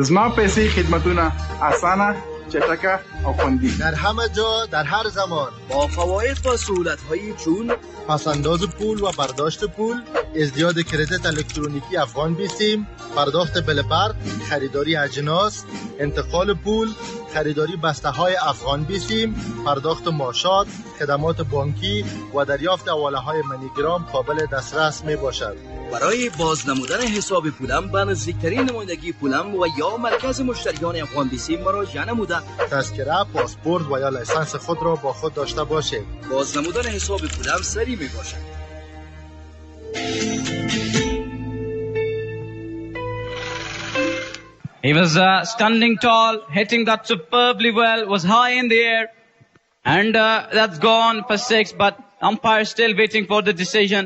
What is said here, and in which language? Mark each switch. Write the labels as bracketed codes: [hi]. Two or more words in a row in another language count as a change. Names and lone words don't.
[ps] د زما پیسې خدمتونه اسانه، چټکه او خوندی [fa] در همه جا در هر زمان با فواید و سهولت‌هایی چون پس‌انداز پول و برداشت پول، ازدیاد کریدت الکترونیکی افغان بیسیم، پرداخت بل برق، خریداری اجناس، انتقال پول، خریداری بسته‌های افغان بیسیم، پرداخت معاشات، خدمات بانکی و دریافت حواله‌های منیگرام قابل دسترس میباشد. برای بازنمودن حساب پولم به نزدیکترین نمایندگی پولم و یا مرکز مشتریان افغان بیسیم مراجعه نموده تذکره، پاسپورت و یا لیسانس خود را با خود داشته باشید. بازنمودن حساب پولم سریع می باشد. [en] He was standing tall, hitting that superbly well, was high in the air, and that's gone for 6, but umpire still waiting for the decision.